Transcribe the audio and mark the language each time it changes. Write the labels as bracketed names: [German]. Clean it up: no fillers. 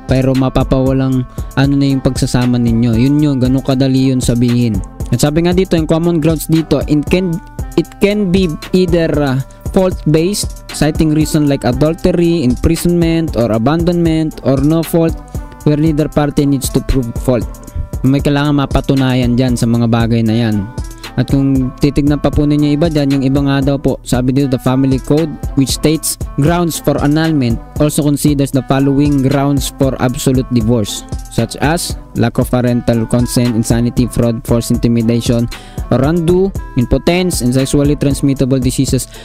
[Filipino] Pero mapapawalang ano na yung pagsasama ninyo. Yun, ganun kadali yun sabihin. At sabi nga dito, yung [English] common grounds dito, it can be either fault based, citing reason like adultery, imprisonment, or abandonment, or no fault where neither party needs to prove fault. [Filipino] May kailangan mapatunayan dyan sa mga bagay na yan. At kung titignan pa po ninyo iba dyan, yung iba nga daw po, sabi dito, [English] the family code, which states grounds for annulment also considers the following grounds for absolute divorce, such as lack of parental consent, insanity, fraud, forced intimidation, or undue impotence, and sexually transmittable diseases.